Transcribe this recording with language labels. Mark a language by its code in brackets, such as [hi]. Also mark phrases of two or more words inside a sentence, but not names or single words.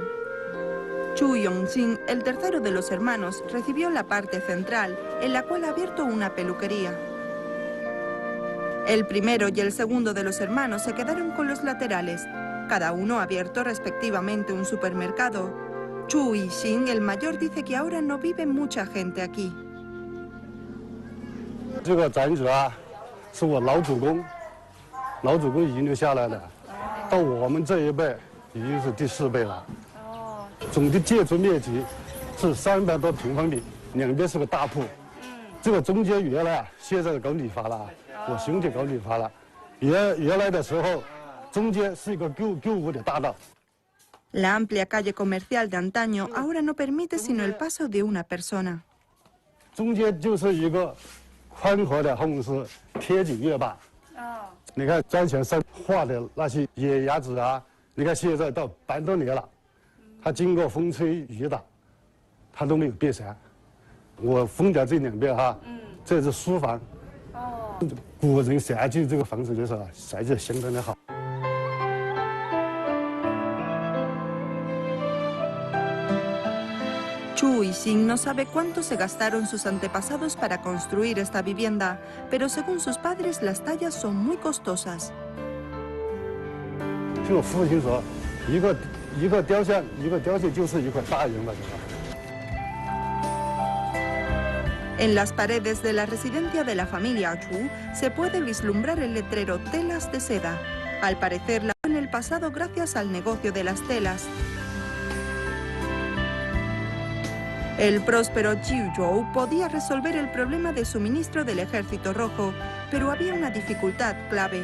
[es] Chu Yongxin, el tercero de los hermanos, recibió la parte central, en la cual ha abierto una peluquería. El primero y el segundo de los hermanos se quedaron con los laterales. Cada uno ha abierto respectivamente un supermercado. Chu Yixin, el mayor, dice que ahora no vive mucha gente aquí. [zh] 这个宅子啊，是我老祖公遗留下来的，到我们这一辈已经是第4辈了。总的建筑面积是300多平方米，两边是个大铺。这个中间原来现在搞理发了，我兄弟搞理发了。原来的时候，中间是一个购物的大道。 [es] La amplia calle comercial de antaño ahora no permite sino el paso de una persona. [zh] 中间就是一个宽阔的红石天井月坝。你看砖墙上画的那些野鸭子啊，你看现在到100多年了。它经过风吹雨打，它都没有变色。我封掉这2边哈，这是书房。古人设计这个房子的时候，设计得相当的好。 [es] Chu Yixin no sabe cuánto se gastaron sus antepasados para construir esta vivienda, pero según sus padres las tallas son muy costosas. [zh] 听我父亲说，一个雕像就是一块大洋了。 [es] En las paredes de la residencia de la familia Chu se puede vislumbrar el letrero Telas de seda. Al parecer la en el pasado gracias al negocio de las telas. El próspero Jiuzhou podía resolver el problema de suministro del Ejército Rojo, pero había una dificultad clave.